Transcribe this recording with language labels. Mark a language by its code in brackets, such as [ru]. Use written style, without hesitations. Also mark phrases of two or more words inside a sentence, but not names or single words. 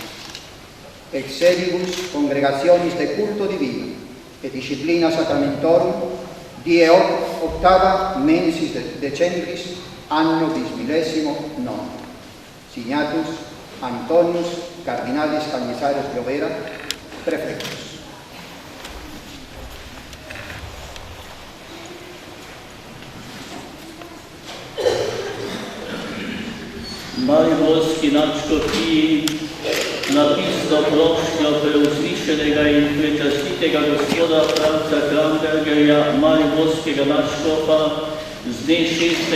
[la] Exedibus congregationis de culto divino, et disciplina sacramentorum, die octava mensis decembris, anno bis millesimo nono. Signatus Antonius Cardinalis Cañizares Llovera, prefectus. [sl] Mariborski nadškofiji napisno prošnjo preuzvišenega in prečastitega gospoda Franca Krambergerja, mariborskega nadškofa, z dne 6.